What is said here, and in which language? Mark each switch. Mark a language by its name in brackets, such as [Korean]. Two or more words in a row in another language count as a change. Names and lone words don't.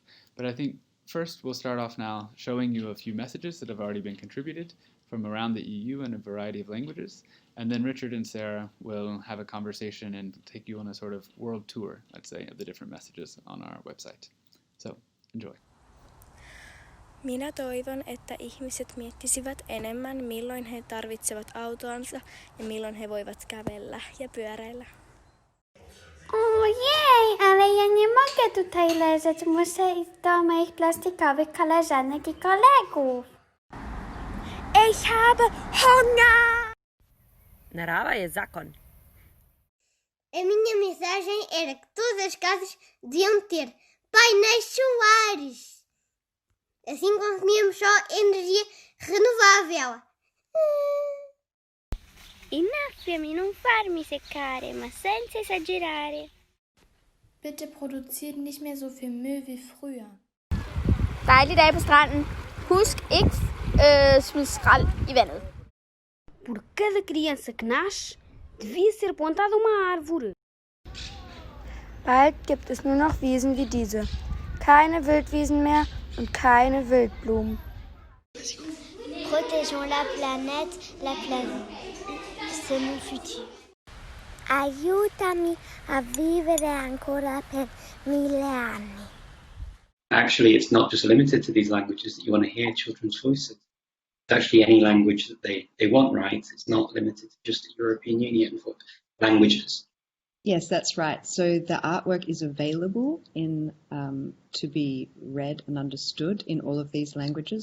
[English] But I think first we'll start off now showing you a few messages that have already been contributed from around the EU in a variety of languages. And then Richard and Sarah will have a conversation and take you on a sort of world tour, let's say, of the different messages on our website. So, enjoy. [Finnish] Minä toivon, että ihmiset miettisivät enemmän, milloin he tarvitsevat autoansa ja milloin he voivat kävellä ja pyöräillä. [Polish] Ojej, ale ja nie mogę tutaj leżeć. Muszę iść do moich plastikowych koleżanek i kolegów. [German] Ich habe Hunger! [Slovenian] Narava je zakon. [Portuguese] A minha mensagem era que todas as casas deviam ter painéis solares. Assim consumíamos só energia renovável. [Italian] Innaffiami, non farmi seccare, ma senza esagerare. [German] Bitte produziert nicht mehr so viel Müll wie früher. [Danish] Dejlig dag på stranden. Husk ikke smid skrald i vandet. [Portuguese] Por cada criança que nasce, devia ser plantada uma árvore. [German] Bald gibt es nur noch Wiesen wie diese. Keine Wildwiesen mehr und keine Wildblumen. [French] Protégeons la planète, c'est mon futur. [Italian] Aiutami a vivere ancora per 1000 anni. [English] Actually, it's not just limited to these languages that you want to hear children's voices. It's actually any language that they want, right? It's not limited to just the European Union for languages. Yes, that's right. So the artwork is available in to be read and understood in all of these languages.